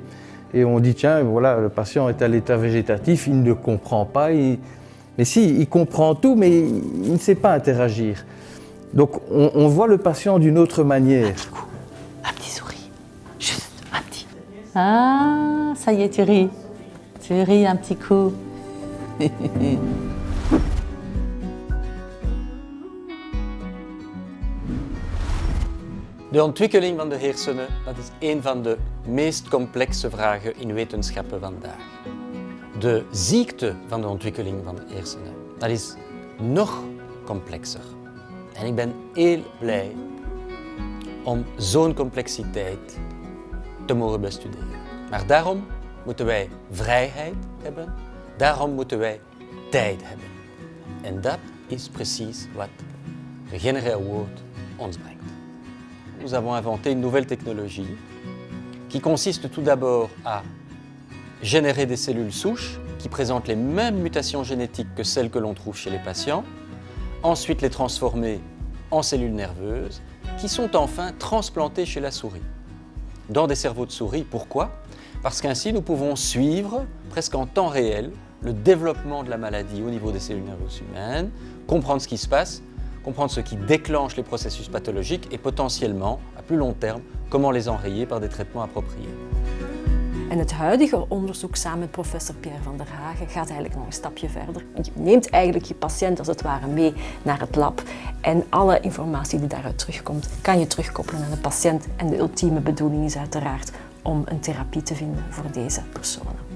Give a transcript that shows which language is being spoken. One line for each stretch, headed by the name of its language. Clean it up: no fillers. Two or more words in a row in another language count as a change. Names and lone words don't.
French: Et on dit, tiens, voilà, le patient est à l'état végétatif, il ne comprend pas. Mais si, il comprend tout, mais il ne sait pas interagir. Donc on voit le patient d'une autre manière. Un petit coup, un petit sourire, juste un petit. Ah, ça y est, tu ris. Tu ris un petit coup.
Dutch: De ontwikkeling van de hersenen, dat is een van de meest complexe vragen in wetenschappen vandaag. De ziekte van de ontwikkeling van de hersenen, dat is nog complexer. En ik ben heel blij om zo'n complexiteit te mogen bestuderen. Maar daarom moeten wij vrijheid hebben, daarom moeten wij tijd hebben. En dat is precies wat Regenerer Award ons brengt.
French: Nous avons inventé une nouvelle technologie qui consiste tout d'abord à générer des cellules souches qui présentent les mêmes mutations génétiques que celles que l'on trouve chez les patients, ensuite les transformer en cellules nerveuses qui sont enfin transplantées chez la souris, dans des cerveaux de souris. Pourquoi ? Parce qu'ainsi nous pouvons suivre presque en temps réel le développement de la maladie au niveau des cellules nerveuses humaines, comprendre ce qui se passe, comprendre ce qui déclenche les processus pathologiques et potentiellement, à plus long terme, comment les enrayer par des traitements appropriés.
Dutch: En het huidige onderzoek samen met professor Pierre van der Hagen gaat eigenlijk nog een stapje verder. Je neemt eigenlijk je patiënt als het ware mee naar het lab en alle informatie die daaruit terugkomt kan je terugkoppelen aan de patiënt. En de ultieme bedoeling is uiteraard om een therapie te vinden voor deze personen.